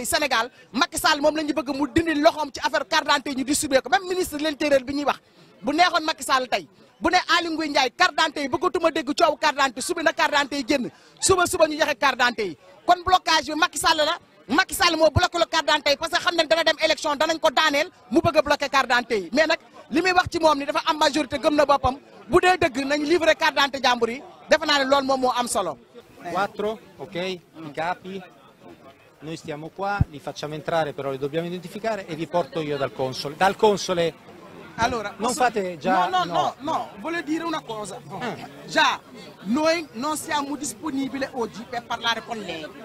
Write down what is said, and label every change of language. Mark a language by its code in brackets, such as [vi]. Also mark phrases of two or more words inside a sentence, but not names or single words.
[wo] Sénégal Macky Sall moom la ñu bëgg mu dindi loxoom ci [fr] affaire carte d'identité [wo] yi ñu distribué ko [fr] même ministre de l'intérieur [wo] bi ñuy wax bu neexoon Macky Sall tey bu ne Aly Ngouille Ndiaye [fr] carte d'identité [wo] yi bëggatuma dégg coow [fr] carte d'identité [wo] subi na [fr] carte d'identité [wo] yi génn suba ñu joxe [fr] carte d'identité [wo] yi kon blocage bi Macky Sall la Macky Sall moo [fr] bloqué le carte d'identité [wo] yi parce que xam nañ dana dem élection danañ ko daaneel mu bëgg a [fr] bloqué carte d'identité [wo] yi mais nag li muy wax ci moom ni dafa am majorité gëm na boppam bu dee dëgg nañ [fr] livré carte d'identité [wo] jàmbur yi defe naa ne loolu moom moo am solo. [it] 4, ok, i capi, noi stiamo qua, li facciamo entrare però li dobbiamo identificare e vi porto io dal console. Dal console, allora, non fate già... No, voglio dire una cosa. Già, noi non siamo disponibili oggi per parlare con lei.